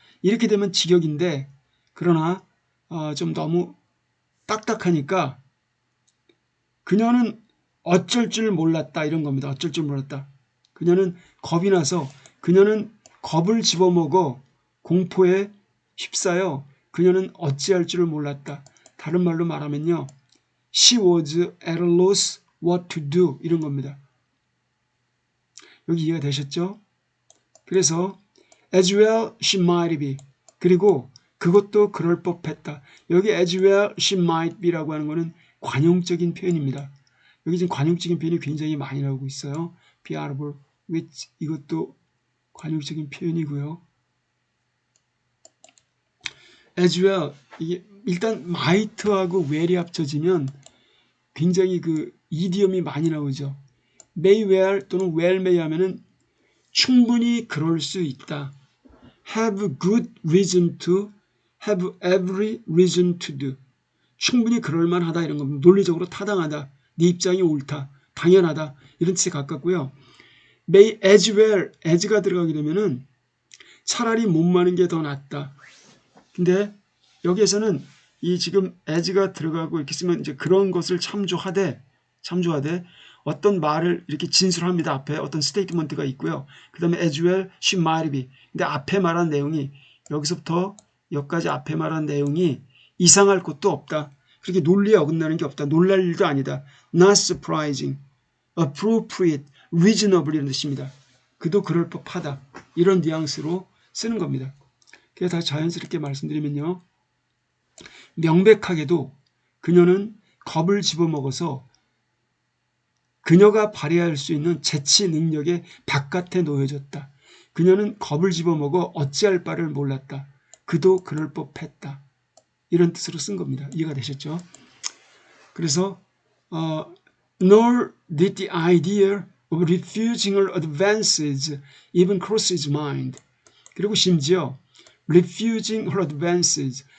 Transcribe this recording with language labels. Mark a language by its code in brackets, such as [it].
[ko] 이렇게 되면 직역인데 그러나 좀 너무 딱딱하니까 그녀는 어쩔 줄 몰랐다 이런 겁니다. 어쩔 줄 몰랐다. 그녀는 겁이 나서 그녀는 겁을 집어먹어 공포에 휩싸여 그녀는 어찌할 줄을 몰랐다. 다른 말로 말하면요. [en] She was at a loss what to do [ko] 이런 겁니다. 여기 이해가 되셨죠? 그래서 [en] as well she might be [ko] 그리고 그것도 그럴 법했다. 여기 [en] as well she might be [ko] 라고 하는 것은 관용적인 표현입니다. 여기 지금 관용적인 표현이 굉장히 많이 나오고 있어요. [en] be out of which [ko] 이것도 관용적인 표현이고요. as well 이게 일단 might하고 well이 합쳐지면 굉장히 그 이디엄이 많이 나오죠. may well 또는 well may 하면은 충분히 그럴 수 있다. [en] have good reason to, have every reason to do. [ko] 충분히 그럴만하다 이런 겁니다. 논리적으로 타당하다. 네 입장이 옳다. 당연하다. 이런 뜻에 가깝고요. may as well, as가 들어가게 되면은 차라리 못 마는 게 더 낫다. 근데 여기에서는 이 지금 as가 들어가고 이렇게 쓰면 이제 그런 것을 참조하되 어떤 말을 이렇게 진술합니다. 앞에 어떤 스테이트먼트가 있고요. 그 다음에 [en] as well she might be. [ko] 근데 앞에 말한 내용이 여기서부터 여기까지 앞에 말한 내용이 이상할 것도 없다. 그렇게 논리에 어긋나는 게 없다. 놀랄 일도 아니다. [en] Not surprising, appropriate, reasonable [ko] 이런 뜻입니다. 그도 그럴 법하다. 이런 뉘앙스로 쓰는 겁니다. 그래서 다시 자연스럽게 말씀드리면요. 명백하게도 그녀는 겁을 집어먹어서 그녀가 발휘할 수 있는 재치 능력의 바깥에 놓여졌다. 그녀는 겁을 집어먹어 어찌할 바를 몰랐다. 그도 그럴 법했다. 이런 뜻으로 쓴 겁니다. 이해가 되셨죠? 그래서 [en] nor did the idea of refusing her advances even cross his mind. [ko] 그리고 심지어 [en] refusing her advances.